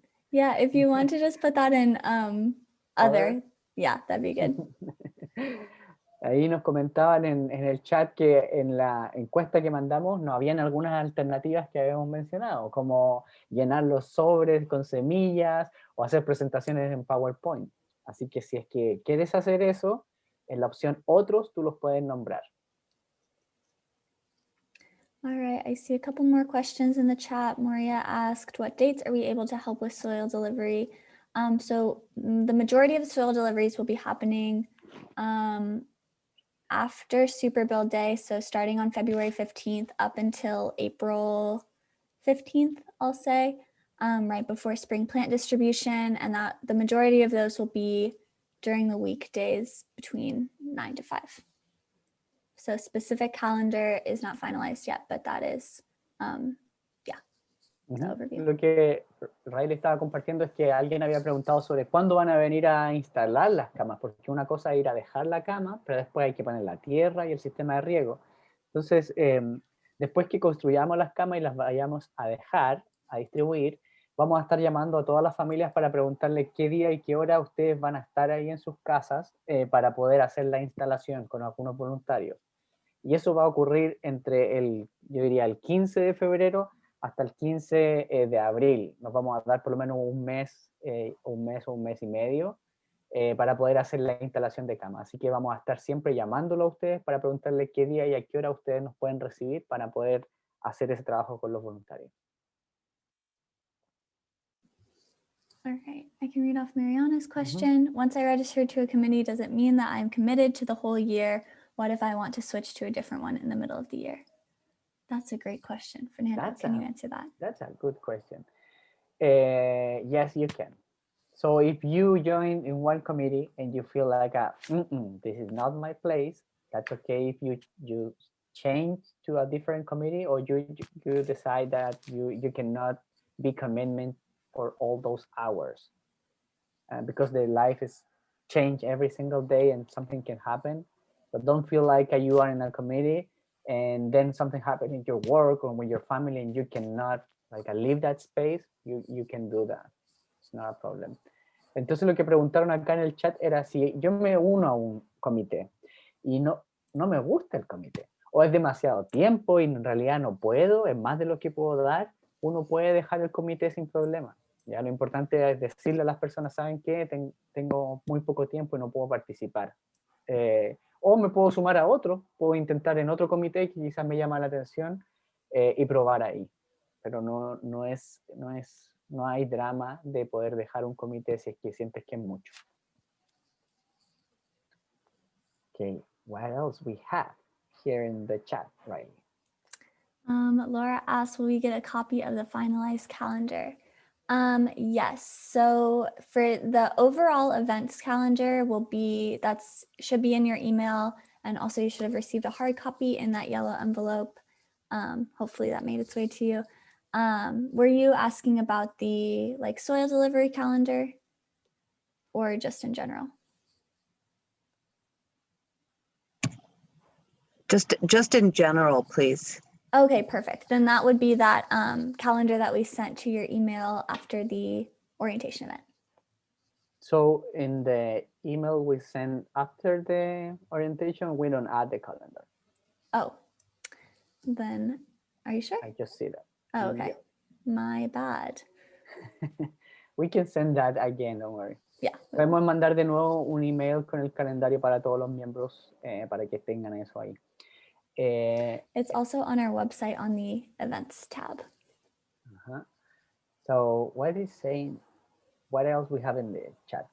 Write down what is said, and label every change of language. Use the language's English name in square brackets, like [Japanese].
[English] Yeah, if you want to just put that in other, yeah, that'd be good. [Spanish] Ahí nos comentaban en el chat que en la encuesta que mandamos no habían algunas alternativas que habíamos mencionado, como llenar los sobres con semillas o hacer presentaciones en PowerPoint. Así que si es que quieres hacer eso, en la opción otros tú los puedes nombrar. [English] All right, I see a couple more questions in the chat. Maria asked, what dates are we able to help with soil delivery? So the majority of the soil deliveries will be happening after Super Build Day. So starting on February 15th up until April 15th, I'll say. right before spring plant distribution, and that the majority of those will be during the weekdays between 9 to 5. So specific calendar is not finalized yet, but that is, the overview. [Spanish] Lo que Riley estaba compartiendo es que alguien había preguntado sobre cuándo van a venir a instalar las camas, porque una cosa es ir a dejar la cama, pero después hay que poner la tierra y el sistema de riego. Entonces, después que construyamos las camas y las vayamos a dejar, a distribuir, vamos a estar llamando a todas las familias para preguntarle qué día y qué hora ustedes van a estar ahí en sus casas para poder hacer la instalación con algunos voluntarios. Y eso va a ocurrir entre yo diría, el 15 de febrero hasta el 15 de abril. Nos vamos a dar por lo menos un mes o un mes y medio para poder hacer la instalación de cama. Así que vamos a estar siempre llamándolo a ustedes para preguntarles qué día y a qué hora ustedes nos pueden recibir para poder hacer ese trabajo con los voluntarios. [English] All right, I can read off Mariana's question. Once I register to a committee, does it mean that I'm committed to the whole year? What if I want to switch to a different one in the middle of the year? That's a great question. Fernando, can you answer that? That's a good question. Yes, you can. So if you join in one committee and you feel like, this is not my place, that's okay if you change to a different committee, or you decide that you cannot be commitment for all those hours. Because the life is changed every single day and something can happen. But don't feel like you are in a committee and then something happened in your work or with your family and you cannot leave that space. You can do that. It's not a problem. [Spanish] Entonces lo que preguntaron acá en el chat era si yo me uno a un comité y no me gusta el comité, o es demasiado tiempo y en realidad no puedo, es más de lo que puedo dar, uno puede dejar el comité sin problema. Ya lo importante es decirle a las personas, ¿saben qué? Tengo muy poco tiempo y no puedo participar. O me puedo sumar a otro, puedo intentar en otro comité que quizás me llama la atención y probar ahí. Pero no hay drama de poder dejar un comité si es que sientes que es mucho. [English] Okay, what else we have here in the chat, Riley? Laura asks, will we get a copy of the finalized calendar? Yes, so for the overall events calendar should be in your email, and also you should have received a hard copy in that yellow envelope. Hopefully that made its way to you. Were you asking about the soil delivery calendar or just in general? Just in general, please. Okay, perfect. Then that would be that calendar that we sent to your email after the orientation event. So in the email we send after the orientation, we don't add the calendar. Oh, then are you sure? I just see that. Oh, okay. My bad. We can send that again, don't worry. Yeah. [Spanish] Podemos mandar de nuevo un email con el calendario para todos los miembros para que tengan eso ahí. [English] It's also on our website on the events tab. So what is saying, what else we have in the chat?